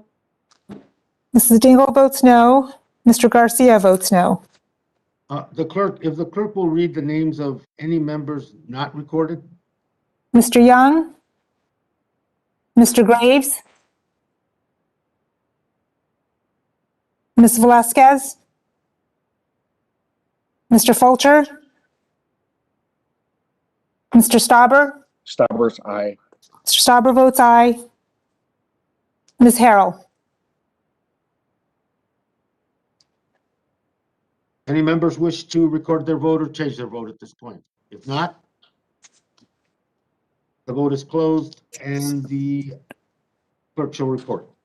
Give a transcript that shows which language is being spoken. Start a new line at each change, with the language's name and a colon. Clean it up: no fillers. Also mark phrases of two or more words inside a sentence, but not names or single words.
English: Mrs. Dingle votes no. Mr. Garcia votes no. the clerk, if the clerk will read the names of any members not recorded. Mr. Young? Mr. Graves? Ms. Velazquez? Mr. Fulcher? Mr. Stauber? Staubers, aye. Mr. Stauber votes aye. Ms. Harrell? Any members wish to record their vote or change their vote at this point? If not, the vote is closed and the clerk shall report.